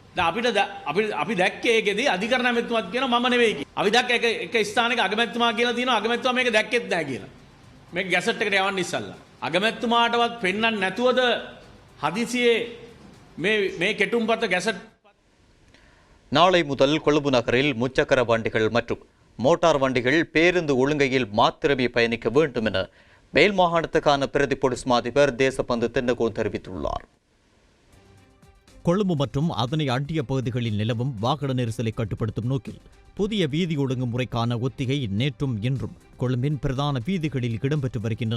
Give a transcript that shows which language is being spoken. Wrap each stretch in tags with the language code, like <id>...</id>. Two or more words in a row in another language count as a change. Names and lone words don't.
<si>අපි දැක්කේ ඒකෙදී අධිකරණ ඇමතුමාත් කියනවා මම නෙවෙයි කියලා. අපි දැක්ක එක ස්ථානයක අගමැතිතුමා කියලා තියෙනවා අගමැතිතුමා මේක දැක්කෙත් නැහැ කියලා. මේක ගැසට් එකට යවන්න ඉස්සල්ලා. අගමැතිතුමාටවත් පෙන්වන්න නැතුවද හදිසියේ මේ කෙටුම්පත ගැසට්.</si> <ta>நாளை முதல் கொழும்பு நகரில் முச்சக்கர வண்டிகள் மற்றும் மோட்டார் வண்டிகள் பேருந்து ஒழுங்கையில் மாத்திரமே பயணிக்க வேண்டும் என மேல் மாகாணத்துக்கான பிரதி பொலிஸ் மாதிபர் தேசபந்து தென்னகோன் தெரிவித்துள்ளார். கொழும்பு மற்றும் அதனை அண்டிய பகுதிகளில் நிலவும் வாகன நெரிசலை கட்டுப்படுத்தும் நோக்கில் புதிய வீதி ஒழுங்குமுறைக்கான ஒத்திகை நேற்றும் இன்றும் கொழும்பின் பிரதான வீதிகளில் இடம்பெற்று வருகின்றன.</ta>